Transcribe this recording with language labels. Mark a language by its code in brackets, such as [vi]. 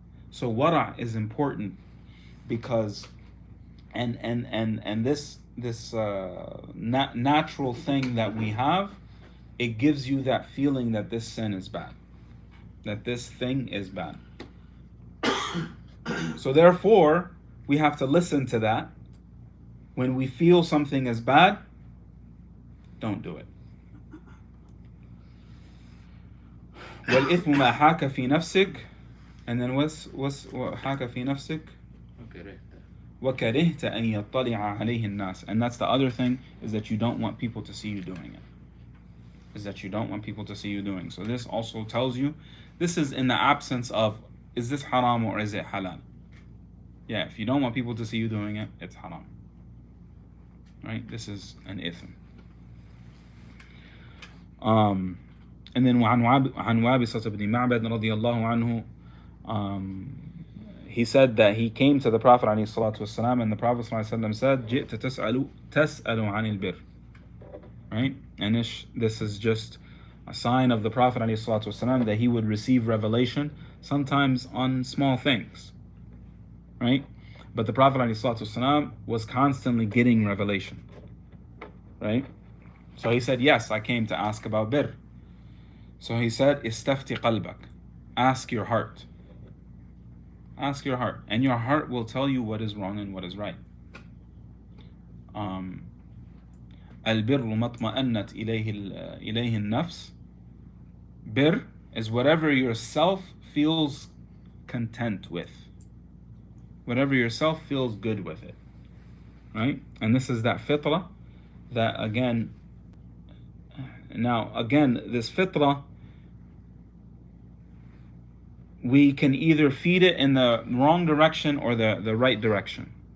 [en] So wara' is important because and this natural thing that we have, it gives you that feeling that this sin is bad, that this thing is bad. So therefore, we have to listen to that. When we feel something is bad, don't do it. [ar] وَالْإِثْمُ مَا حَاكَ فِي نَفْسِكَ, [en] and then what's [ar] حَاكَ فِي نَفْسِكَ وَكَرِهْتَ أَنْ يَطَّلِعَ عَلَيْهِ النَّاسِ. [en] And that's the other thing, is that you don't want people to see you doing it. So this also tells you, this is in the absence of, is this haram or is it halal? Yeah, if you don't want people to see you doing it, it's haram. Right? This is an ithm. And then [ar] وعن وابصة بن معبد رضي الله عنه, [en] he said that he came to the Prophet [ar] عليه الصلاة والسلام, [en] and the Prophet [ar] صلى الله عليه وسلم [en] said, [ar] جئت تسأل عن البر. [en] Right? And this is just a sign of the Prophet [ar] عليه الصلاة والسلام [en] that he would receive revelation sometimes on small things. Right? But the Prophet [ar] عليه الصلاة والسلام [en] was constantly getting revelation. Right? So he said, yes, I came to ask about bir. So he said, [ar] istafti qalbak, [en] ask your heart. Ask your heart, and your heart will tell you what is wrong and what is right. [ar] البر ما اطمأنت إليه النفس. [en] Bir is whatever yourself feels content with. Whatever yourself feels good with it. Right? And this is that fitrah that again, this fitrah, we can either feed it in the wrong direction or the right direction.